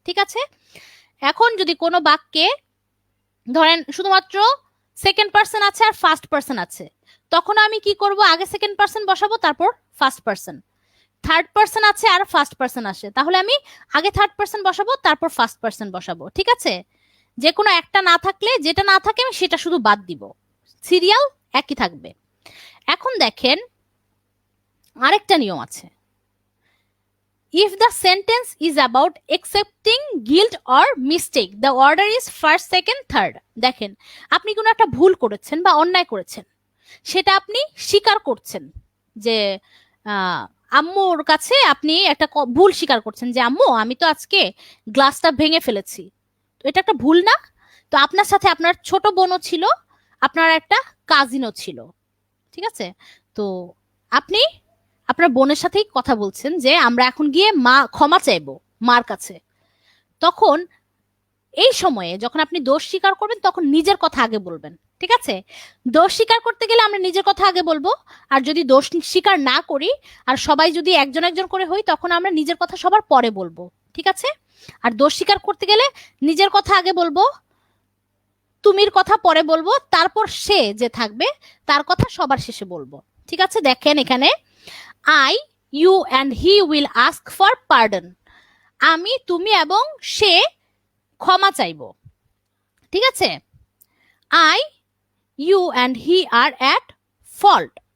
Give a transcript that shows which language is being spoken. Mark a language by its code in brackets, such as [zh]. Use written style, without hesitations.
[bn] ঠিক আছে, এখন যদি কোনো বাক্যে ধরেন শুধুমাত্র সেকেন্ড পার্সন আছে আর ফার্স্ট পার্সন আছে, তখন আমি কি করব, আগে সেকেন্ড পার্সন বসাবো তারপর ফার্স্ট পার্সন। থার্ড পার্সন আছে আর ফার্স্ট পার্সন আসে, তাহলে আমি আগে থার্ড পার্সন বসাবো তারপর ফার্স্ট পার্সন বসাবো। ঠিক আছে, যে কোনো একটা না থাকলে, যেটা না থাকে আমি সেটা শুধু বাদ দিব, সিরিয়াল একই থাকবে। এখন দেখেন আরেকটা নিয়ম আছে, [en] if the sentence is about accepting guilt or mistake the order is first second third। [bn] দেখেন আপনি কোনো একটা ভুল করেছেন বা অন্যায় করেছেন, সেটা আপনি স্বীকার করছেন, যে আম্মুর কাছে আপনি একটা ভুল স্বীকার করছেন যে আম্মু আমি তো আজকে গ্লাসটা ভেঙে ফেলেছি। তো এটা একটা ভুল না? তো আপনার সাথে আপনার ছোট বোনও ছিল, আপনার একটা কাজিনও ছিল। ঠিক আছে, তো আপনি আপনার বোনের সাথেই কথা বলছেন যে আমরা এখন গিয়ে ক্ষমা চাইবো মার কাছে। তখন এই সময়ে যখন আপনি দোষ স্বীকার করবেন তখন নিজের কথা আগে বলবেন। ঠিক আছে, দোষ স্বীকার করতে গেলে আমরা নিজের কথা আগে বলবো, আর যদি দোষ স্বীকার না করি আর সবাই যদি একজন একজন করে হই তখন আমরা নিজের কথা সবার পরে বলবো। ঠিক আছে, আর দোষ স্বীকার করতে গেলে নিজের কথা আগে বলবো, তুমির কথা পরে বলবো, তারপর সে যে থাকবে তার কথা সবার শেষে বলবো। ঠিক আছে, দেখেন এখানে [en] I, you and he will ask for pardon। [bn] আমি, তুমি এবং সে ক্ষমা চাইব। ঠিক আছে, [en] I, you and he are at fault।